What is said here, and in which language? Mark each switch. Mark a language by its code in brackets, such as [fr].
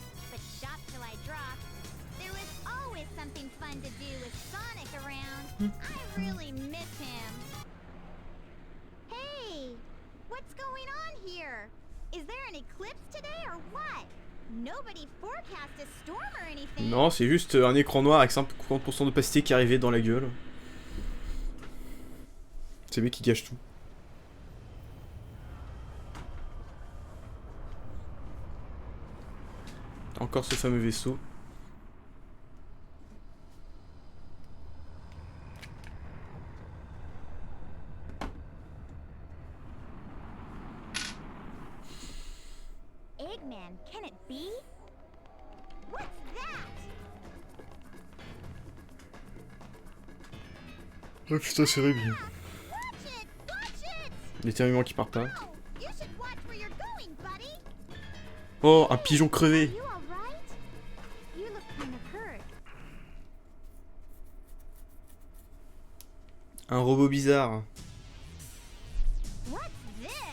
[en] But shop till I drop. There was always something fun to do with Sonic around. I really miss him. Hey, what's going on here? Is there an eclipse today or what? Nobody forecast a storm or anything. [fr] Non, c'est juste un écran noir avec 50% d'opacité qui arrivait dans la gueule. C'est lui qui gâche tout. Encore ce fameux vaisseau. [en] Eggman, can it be? What's that? [fr] Oh putain, c'est horrible. [en] Watch it! Watch it! [fr] L'éternuement qui part pas. [en] No, you should watch where you're going, buddy. [fr] Oh, un pigeon crevé. [en] Are you all right? You look kind of hurt. [fr] Un robot bizarre. [en] What's this?